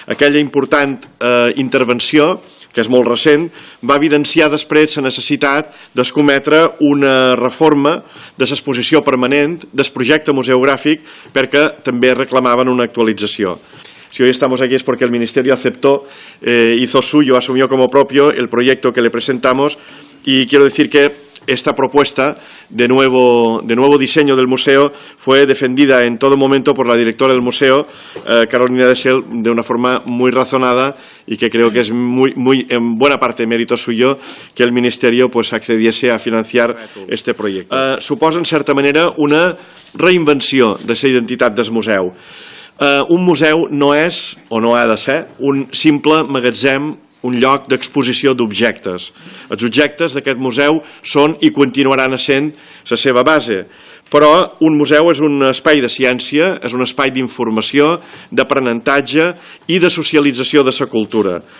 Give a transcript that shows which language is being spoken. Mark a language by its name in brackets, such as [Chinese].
[Catalan] Aquella important intervenció, que és molt recent, va evidenciar després la necessitat d'escometre una reforma de l'exposició permanent del projecte museogràfic perquè també reclamaven una actualització. [Spanish] Si hoy estamos aquí es porque el Ministerio aceptó, hizo suyo, asumió como propio el proyecto que le presentamos y quiero decir que esta propuesta de nuevo diseño del museo fue defendida en todo momento por la directora del museo, Carolina Deschel, de una forma muy razonada y que creo que es en buena parte mérito suyo que el Ministerio accediese a financiar este proyecto. [Catalan] Suposa, en certa manera, una reinvenció de la identitat del museu. Un museu no és, o no ha de ser, un simple magatzem, un lloc d'exposició d'objectes. Els objectes d'aquest museu són i continuaran sent la seva base, però un museu és un espai de ciència, és un espai d'informació, d'aprenentatge i de socialització de la cultura.